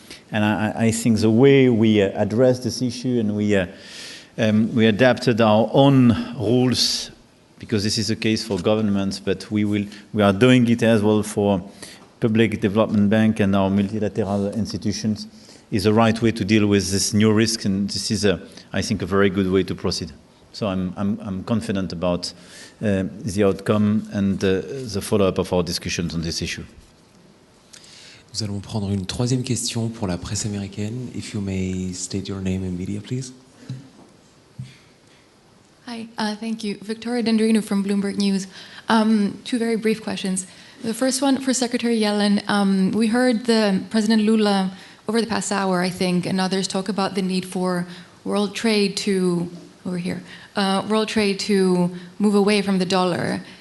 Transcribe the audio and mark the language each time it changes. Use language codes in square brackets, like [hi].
[en] And I think the way we address this issue and we adapted our own rules, because this is the case for governments, but we are doing it as well for Public Development Bank and our multilateral institutions, is the right way to deal with this new risk, and this is, I think, a very good way to proceed. So I'm confident about the outcome and the follow-up of our discussions on this issue. [fr] Nous allons prendre une troisième question pour la presse américaine. [en] If you may state your name and media, please. Hi, thank you. Victoria Dendrino from Bloomberg News. Two very brief questions. The first one for Secretary Yellen. We heard President Lula over the past hour, I think, and others talk about the need for world trade to, world trade to move away from the dollar.